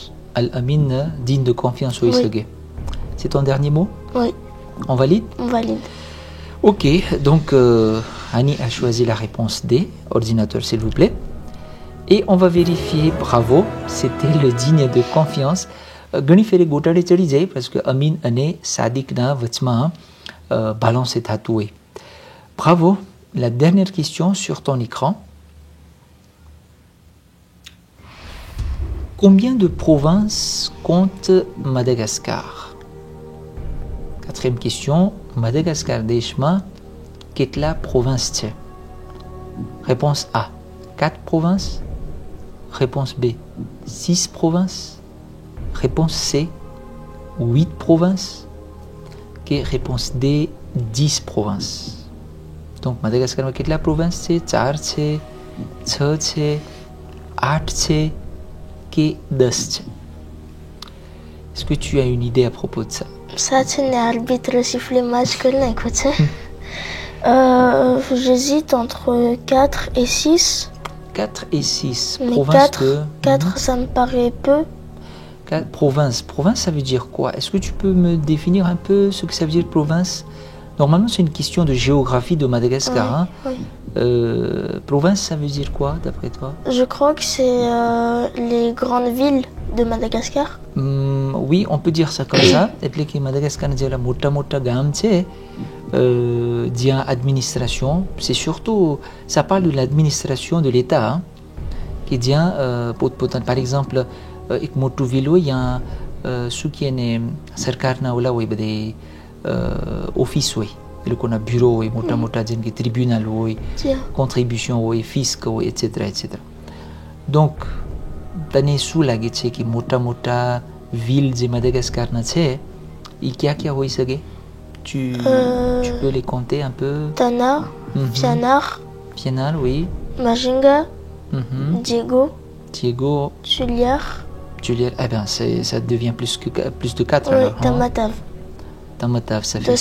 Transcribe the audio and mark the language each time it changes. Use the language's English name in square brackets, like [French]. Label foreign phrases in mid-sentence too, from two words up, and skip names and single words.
[French] Al-Amin, digne de confiance, oui. C'est ton dernier mot? Oui. On valide? On valide. Ok, donc Annie a choisi la réponse D. Ordinateur s'il vous plaît. Et on va vérifier, bravo, c'était le digne de confiance. [Gujarati] ઘણી ફેરે ગોટાળે ચડી જાય [French] parce que [Gujarati] Amin અને Sadiqના વચમાં balance થતું હોય. [French] Bravo. La dernière question sur ton écran. Combien de provinces compte Madagascar? Quatrième question. [Gujarati] Madagascar દેશમાં કેટલા provinces છે? [French] Réponse A, 4 provinces. Réponse B, 6 provinces. Réponse C, 8 provinces. Okay, réponse D, 10 provinces. [Gujarati] Donc Madagascar में કેટલા provinces છે? 4 છે, 6 છે, 8 છે કે 10 છે? [French] Est-ce que tu as une idée à propos de ça? Ça, c'est un arbitre siffle match que l'un écoute. J'hésite entre 4 et 6. 4 et 6. Mais Province 4, ça me paraît peu. Province. Province, ça veut dire quoi? Est-ce que tu peux me définir un peu ce que ça veut dire province? Normalement, c'est une question de géographie de Madagascar. Oui, Province, ça veut dire quoi, d'après toi? Je crois que c'est les grandes villes de Madagascar. Oui, on peut dire ça comme ça. [Gujarati] એટલે કે Madagascar જે મોટા ગામ છે જ્યાં administration, [French] c'est surtout, ça parle de l'administration de l'État, hein, qui [Gujarati] જ્યાં [French] par exemple [Gujarati] એક મોટું ville હોય ત્યાં શું કહે ને સરકારના ઓલા હોય બધે ઓફિસ હોય એ લોકોના બ્યુરો હોય મોટા જેમ કે ટ્રિબ્યુનલ હોય contribution હોય fisc હોય etc etc. donc તને શું લાગે છે કે મોટા villes જે Madagascarના છે એ ક્યાં હોઈ શકે? [French] Tu peux les compter un peu? Tana, Fianar, oui. Majinga, Diego, Tuliar. Eh bien, ça devient plus de 4 alors. Tamatave. Tamatave, ça fait 6.